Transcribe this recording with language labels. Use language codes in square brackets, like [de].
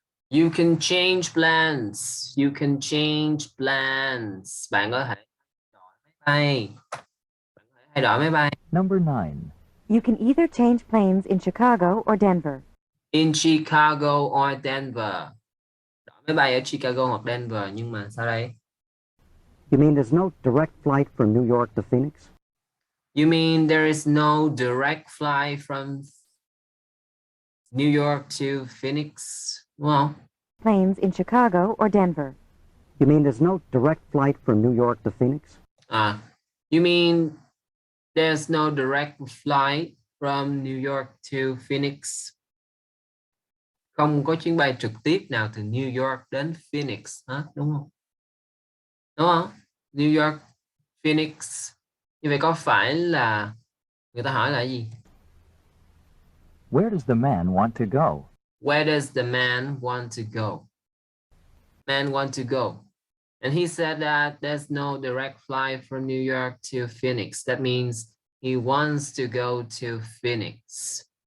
[en] You can change plans. You can change plans. [vi] Bạn có thể đổi máy bay. Bạn có thể thay đổi máy bay. [en] Number 9. You can either change planes in Chicago or Denver. In Chicago or Denver. [vi] Đổi máy bay ở Chicago hoặc Denver. Nhưng mà sao đây? [en] You mean there's no direct flight from New York to Phoenix? You mean there is no direct flight from New York to Phoenix? [vi] Đúng không? [en] Planes in Chicago or Denver. You mean there's no direct flight from New York to Phoenix? You mean there's no direct flight from New York to Phoenix? [vi] Không có chuyến bay trực tiếp nào từ New York đến Phoenix hết, đúng không? Đúng không? New York, Phoenix. Như vậy có phải là người ta hỏi là gì? [en] Where does the man want to go? Where does the man want to go? Man want to go. And he said that there's no direct flight from New York to Phoenix. That means he wants to go to Phoenix.